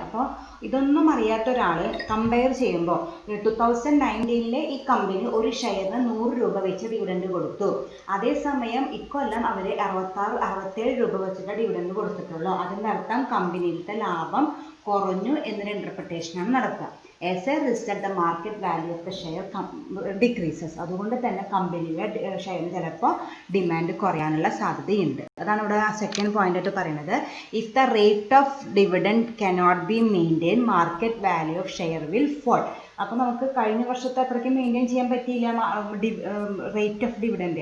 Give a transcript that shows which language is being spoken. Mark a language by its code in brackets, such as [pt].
[ml] അപ്പോൾ ഇതൊന്നും അറിയാത്ത ഒരാൾ കമ്പയർ ചെയ്യുമ്പോൾ 2019 ഈ കമ്പനി ഒരു ഷെയറിന് 100 രൂപ വെച്ച് ഡിവിഡൻഡ് കൊടുത്തു. അതേസമയം ഇക്കൊല്ലം അവർ 67 രൂപ വെച്ചിട്ട് ഡിവിഡൻഡ് കൊടുത്തിട്ടുള്ളൂ. അതിൻ്റെ അർത്ഥം കമ്പനിയിലത്തെ ലാഭം കുറഞ്ഞു എന്നൊരു ഇൻ്റർപ്രിട്ടേഷനാണ് നടത്തുക. [en] As a result, the market value of the share decreases. [ml] അതുകൊണ്ട് തന്നെ കമ്പനിയുടെ ഷെയറിന് ചിലപ്പോൾ ഡിമാൻഡ് കുറയാനുള്ള സാധ്യതയുണ്ട്. അതാണ് ഇവിടെ സെക്കൻഡ് പോയിന്റ് ആയിട്ട് പറയുന്നത്. [en] If the rate of dividend cannot be maintain market value of share will fall. [ml] അപ്പോൾ നമുക്ക് കഴിഞ്ഞ വർഷത്തെ അത്രയ്ക്ക് മെയിൻറ്റെയിൻ ചെയ്യാൻ പറ്റിയില്ല റേറ്റ് ഓഫ് ഡിവിഡൻഡ്.